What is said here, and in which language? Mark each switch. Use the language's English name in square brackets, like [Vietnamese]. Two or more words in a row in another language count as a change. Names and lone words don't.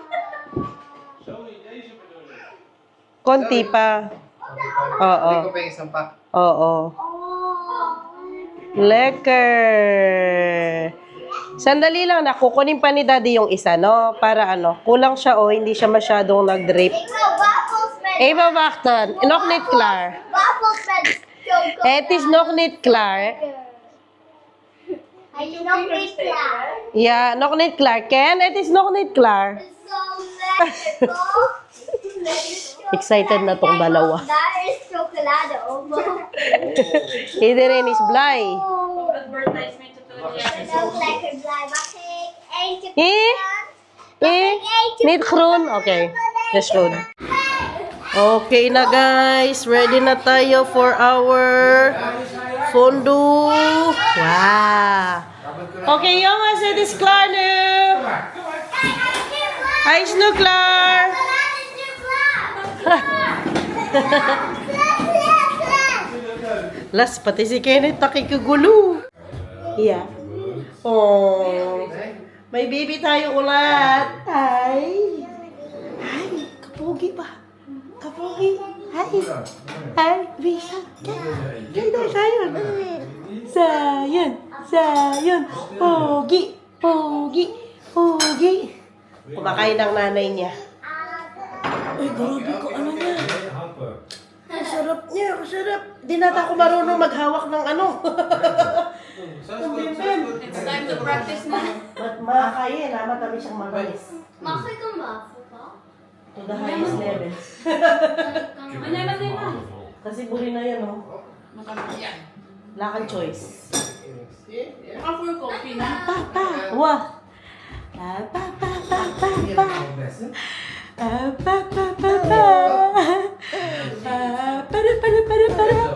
[Filipino] Konti pa. Oo. Hindi ko pa yung isang pack. Oo. Lekker. Sandali lang na, kukunin pa ni Daddy yung isa, no? Para ano, kulang siya o hindi siya masyadong nag-drip. No, [Dutch] waffles met. Eva wachten, nog niet klaar. Waffles met chocolade. Het is nog niet klaar. Hij is nog niet klaar. Ja, nog niet klaar. Ken, het is nog niet klaar. Het is zo lekker, toch? [Filipino] Excited na tong dalawa. [Dutch] Daar is chocolade op. Iedereen is blij. [English] Advertisement to the [Dutch] Ik ben ook lekker blij. Mag ik eentje Eh? proeven? Eh? Niet groen? Oké, dat is goed. [Filipino] Okay na guys, ready na tayo [English] for our fondue. [Filipino] Wow. [Dutch] Okay jongens, het is klaar nu. Hij is nu klaar. [Filipino] Las, pati si Kenneth nakikagulo. Yeah. Oh. May baby tayo ulit. Ay. Ay, kapogi pa. Kapogi. Ay. Ay, bisa. Kaya daw sayon. Sayon. Sayon. Pogi. Pogi. Pogi. Kumakain ng nanay niya. Ay, grabe ko. Ano niya? Ang sarap niya. Ang sarap. Di nata ako marunong maghawak ng ano. [English] It's time to practice na. [Filipino] Makakain ha. Matamis siyang matamis. [Dutch] Mag ik een wafel, pa? [English] To the highest level. [Pampanga] Manyaman din na. Kasi buri na yan, oh. [Filipino] Yan. Wala kang choice. Ako [English] for coffee [Filipino] na. Papa! Wah! Pa, pa, pa, pa, pa. Pa, pa, pa, pa. Para, para, para, para.